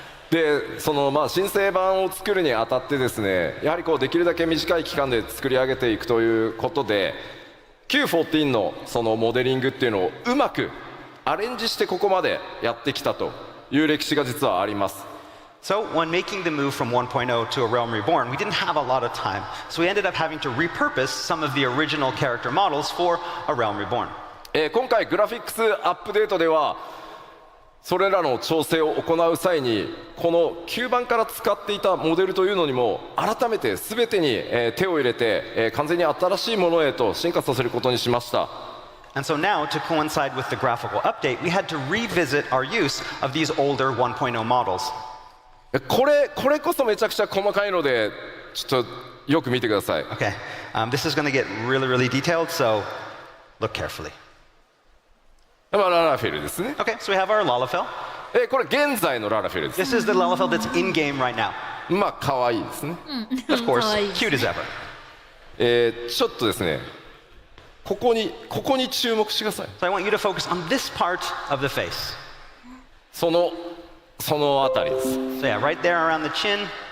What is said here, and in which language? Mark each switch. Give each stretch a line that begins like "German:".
Japanese: でその新生版を作るにあたってですね、やはりこうできるだけ短い期間で作り上げていくということで Q14 のそのモデリングっていうのをうまくアレンジしてここまでやってきたという歴史が実はあります。
English: So when making the move from 1.0 to A Realm Reborn, we didn't have a lot of time. So we ended up having to repurpose some of the original character models for A Realm Reborn.
Japanese: 今回グラフィックスアップデートではそれらの調整を行う際にこの9番から使っていたモデルというのにも改めて全てに手を入れて完全に新しいものへと進化させることにしました。
English: And so now, to coincide with the graphical update, we had to revisit our use of these older 1.0 models.
Japanese: これこそめちゃくちゃ細かいのでちょっとよく見てください。
English: Okay, this is going to get really, really detailed, so look carefully.
Japanese: まあ、ララフェルですね。
English: Okay, so we have our Lalafell.
Japanese: これ現在のララフェルです。
English: This is the Lalafell that's in game right now.
Japanese: まあ可愛いですね。
English: Of course,
Japanese: 可愛い。
English: cute as ever.
Japanese: ちょっとですね、ここに注目してください。
English: So I want you to focus on this part of the face.
Japanese: そのあたりです。
English: So yeah, right there around the chin.